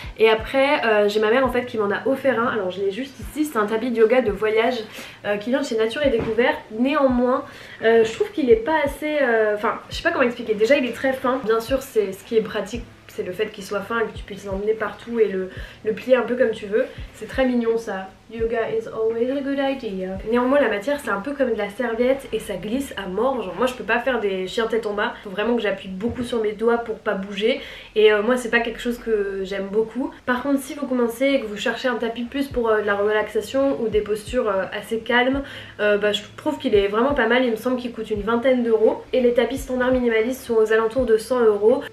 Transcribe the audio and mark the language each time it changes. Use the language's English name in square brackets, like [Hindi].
[French] Et après j'ai ma mère en fait qui m'en a offert un, alors je l'ai juste ici, c'est un tapis de yoga de voyage qui vient de chez Nature et Découverte. Néanmoins je trouve qu'il est pas assez, enfin je sais pas comment expliquer. Déjà il est très fin, bien sûr c'est ce qui est pratique, c'est le fait qu'il soit fin et que tu puisses l'emmener partout et le plier un peu comme tu veux. C'est très mignon ça. [English] Yoga is always a good idea. [French] Néanmoins la matière c'est un peu comme de la serviette et ça glisse à mort. Genre moi je peux pas faire des chiens tête en bas, faut vraiment que j'appuie beaucoup sur mes doigts pour pas bouger, et moi c'est pas quelque chose que j'aime beaucoup. Par contre si vous commencez et que vous cherchez un tapis plus pour de la relaxation ou des postures assez calmes, je trouve qu'il est vraiment pas mal. Il me semble qu'il coûte une 20aine d'euros, et les tapis standard minimalistes sont aux alentours de 100 euros.